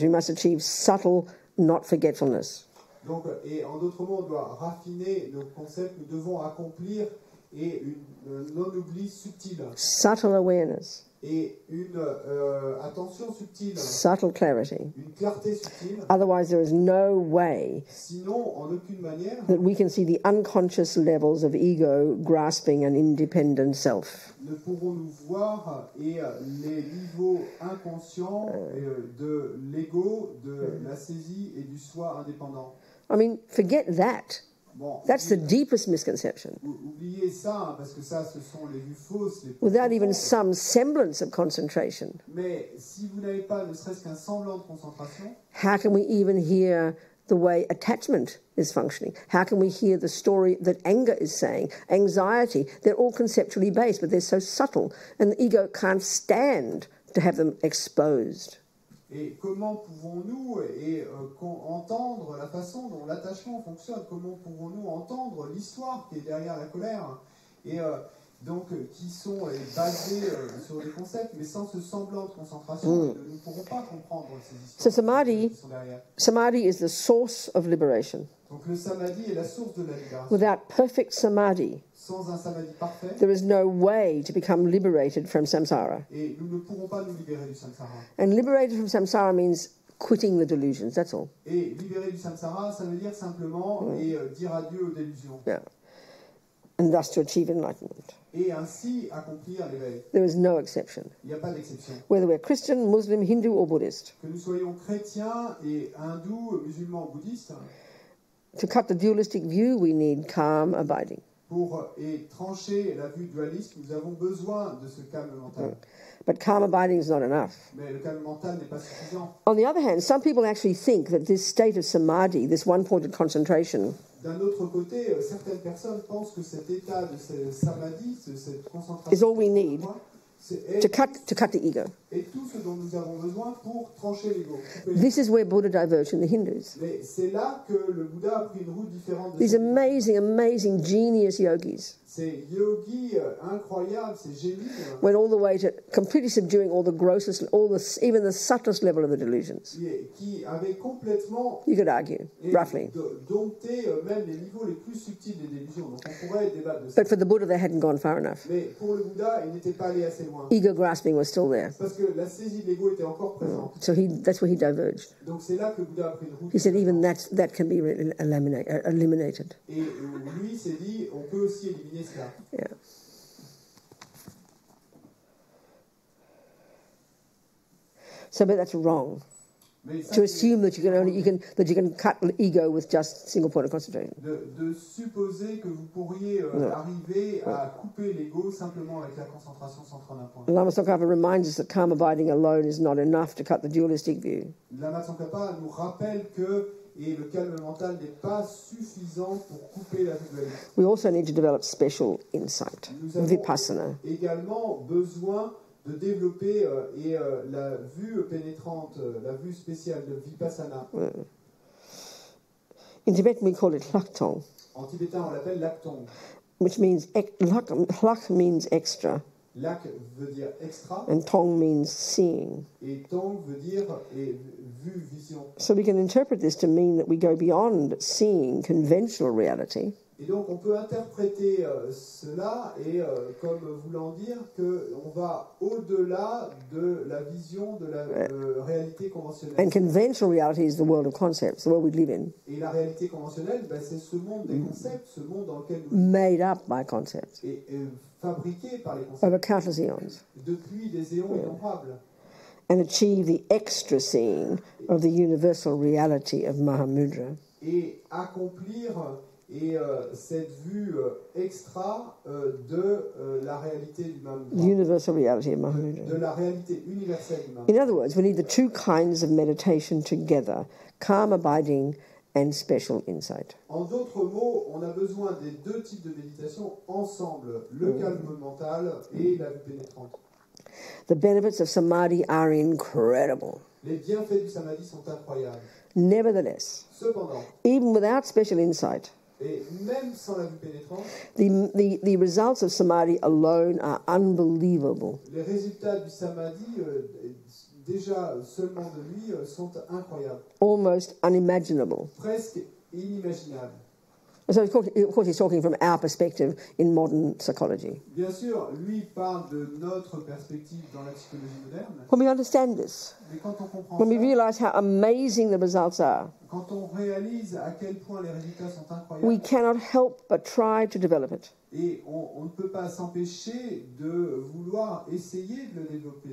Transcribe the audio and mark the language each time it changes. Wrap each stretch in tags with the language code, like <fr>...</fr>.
<en>We must achieve subtle not forgetfulness.</en> <fr>Donc, et en d'autres mots, on doit raffiner nos concepts. Nous devons accomplir une non-oubli subtil.</fr> <en>Subtle awareness.</en> <fr>Et une attention subtile.</fr> <en>Subtle clarity.</en> <fr>Une clarté subtile.</fr> <en>Otherwise, there is no way</en> <fr>Sinon, en aucune manière,</fr> <en>that we can see the unconscious levels of ego grasping an independent self.</en> <fr>ne pourrons-nous voir les niveaux inconscients de l'ego, de la saisie et du soi indépendant.</fr> <en>I mean, forget that.</en> <fr>Bon,</fr> <en>That's the deepest misconception.</en> <fr>Oubliez ça, parce que ça, ce sont les vues fausses. Les plus</fr> <en>Without even</en> <fr>profondes.</fr> <en>some semblance of concentration,</en> <fr>Mais si vous n'avez pas ne serait-ce qu'un semblant de concentration,</fr> <en>how can we even hear the way attachment is functioning? How can we hear the story that anger is saying? Anxiety, they're all conceptually based, but they're so subtle, and the ego can't stand to have them exposed.</en> <fr>et comment pouvons-nous entendre la façon dont l'attachement fonctionne? Comment pouvons-nous entendre l'histoire qui est derrière la colère? Et donc qui sont basés sur des concepts, mais sans ce semblant de concentration, nous ne pourrons pas comprendre ces histoires qui sont derrière.</fr> <en>Samadhi is the source of liberation.</en> <fr>Donc le samadhi est la source de la libération.</fr> <en>Without perfect samadhi,</en> <fr>Sans un samadhi parfait,</fr> <en>there is no way to become liberated from samsara.</en> <fr>et nous ne pourrons pas nous libérer du samsara.</fr> <en>And liberated from samsara means quitting the delusions, that's all.</en> <fr>Et libérer du samsara, ça veut dire simplement dire adieu aux délusions.</fr> <en>Yeah. And thus to achieve enlightenment.</en> <fr>Et ainsi accomplir l'éveil.</fr> <en>There is no exception.</en> <fr>Il n'y a pas d'exception.</fr> <en>Whether we're Christian, Muslim, Hindu or Buddhist.</en> <fr>Que nous soyons chrétiens et hindous, musulmans ou bouddhistes,</fr> <en>To cut the dualistic view, we need calm abiding.</en> <fr>pour trancher la vue dualiste, nous avons besoin de ce calme mental.</fr> <en>But calm abiding is not enough.</en> <fr>Mais le calme mental n'est pas suffisant.</fr> <en>On the other hand, some people actually think that this state of samadhi, this one-pointed concentration,</en> <fr>D'un autre côté, certaines personnes pensent que cet état de samadhi, cette concentration,</fr> <en>is all we need to cut the ego.</en> <fr>est tout ce dont nous avons besoin pour trancher l'ego.</fr> <en>This is where Buddha diverged from the Hindus.</en> <fr>Mais c'est là que le Bouddha a pris une route différente de</fr> <en>These amazing, genius yogis</en> <fr>ces yogis incroyables, ces génies,</fr> <en>went all the way to completely subduing all the grossest, even the subtlest level of the delusions.</en> <fr>qui avaient complètement</fr> <en>You could argue, roughly.</en> <fr>dompté même les niveaux les plus subtils des délusions. Donc on pourrait débattre de ça.</fr> <en>But for the Buddha, they hadn't gone far enough.</en> <fr>Mais pour le Bouddha, il n'était pas allé assez loin.</fr> <en>Ego grasping was still there.</en> <fr>Parce que la saisie de l'ego était encore présente.</fr> <en>So that's where he diverged.</en> <fr>Donc c'est là que le Bouddha a pris une route.</fr> <en>He said even that can be eliminated.</en> <fr>Et lui s'est dit, on peut aussi éliminer cela.</fr> <en>Yeah. So, but that's wrong.</en> <fr>Mais ça,</fr> <en>To assume that you can cut ego with just single point of concentration.</en> <fr>de supposer que vous pourriez arriver à couper l'ego simplement avec la concentration centrée en un point.</fr> <en>Lama Tsongkhapa reminds us that calm abiding alone is not enough to cut the dualistic view.</en> <fr>Lama Tsongkhapa nous rappelle que le calme mental n'est pas suffisant pour couper la vue dualiste.</fr> <en>We also need to develop special insight,</en> <fr>Nous avons</fr> <en>vipassana.</en> <fr>également besoin de développer la vue pénétrante, la vue spéciale de vipassana.</fr> <en>In Tibet, we call it laktong,</en> <fr>En tibétain, on l'appelle laktong.</fr> <en>which means lak means extra,</en> <fr>Lak veut dire extra</fr> <en>and tong means seeing.</en> <fr>et tong veut dire vue, vision.</fr> <en>So we can interpret this to mean that we go beyond seeing conventional reality</en> <fr>Et donc on peut interpréter cela comme voulant dire qu'on va au-delà de la vision de la réalité conventionnelle.</fr> <en>and conventional reality is the world of concepts, the world we live in,</en> <fr>Et la réalité conventionnelle, c'est ce monde des concepts, ce monde dans lequel nous</fr> <en>made up by concepts</en> <fr>est fabriqué par les concepts</fr> <en>over countless eons,</en> <fr>depuis des éons innombrables.</fr> <en>and achieve the extra seeing of the universal reality of Mahamudra.</en> <fr>Et accomplir cette vue extra de la réalité du</fr> <en>The</en> <fr>Mahamudra,</fr> <en>universal reality of</en> <fr>de</fr> <en>Mahamudra.</en> <fr>la réalité universelle du</fr> <en>In</en> <fr>Mahamudra.</fr> <en>other words, we need the two kinds of meditation together, calm abiding and special insight.</en> <fr>En d'autres mots, on a besoin des deux types de méditation ensemble, le calme mental et la vue pénétrante.</fr> <en>The benefits of samadhi are incredible.</en> <fr>Les bienfaits du samadhi sont incroyables.</fr> <en>Nevertheless,</en> <fr>Cependant,</fr> <en>even without special insight,</en> <fr>et même sans la vue pénétrante,</fr> <en>the results of samadhi alone are unbelievable.</en> <fr>les résultats du samadhi, déjà seulement de lui, sont incroyables,</fr> <en>Almost unimaginable.</en> <fr>presque inimaginables.</fr> <en>So of course he's talking from our perspective in modern psychology.</en> <fr>Bien sûr, lui parle de notre perspective dans la psychologie moderne,</fr> <en>When we understand this,</en> <fr>mais quand on comprend</fr> <en>when we</en> <fr>ça,</fr> <en>realize how amazing the results are,</en> <fr>quand on réalise à quel point les résultats sont incroyables,</fr> <en>we cannot help but try to develop it.</en> <fr>et on ne peut pas s'empêcher de vouloir essayer de le développer.</fr>